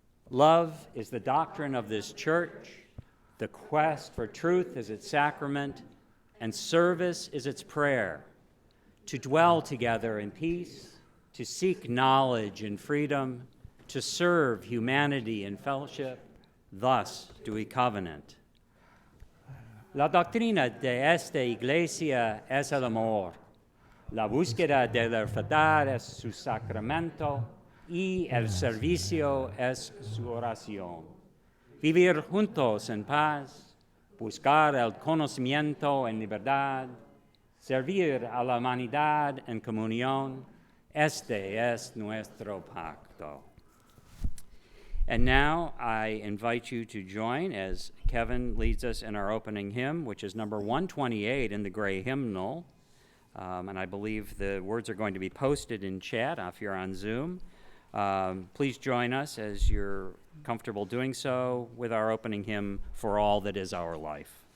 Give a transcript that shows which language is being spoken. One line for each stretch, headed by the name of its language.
English: Love is the doctrine of this church, the quest for truth is its sacrament, and service is its prayer. To dwell together in peace, to seek knowledge in freedom, to serve humanity in fellowship, thus do we covenant.
Spanish: La doctrina de esta iglesia es el amor. La búsqueda de la verdad es su sacramento y el servicio es su oración. Vivir juntos en paz, buscar el conocimiento en libertad, servir a la humanidad en comunión, este es nuestro pacto.
English: And now I invite you to join as Kevin leads us in our opening hymn, which is number 128 in the gray hymnal. And I believe the words are going to be posted in chat if you're on Zoom. Please join us as you're comfortable doing so with our opening hymn, For All That Is Our Life.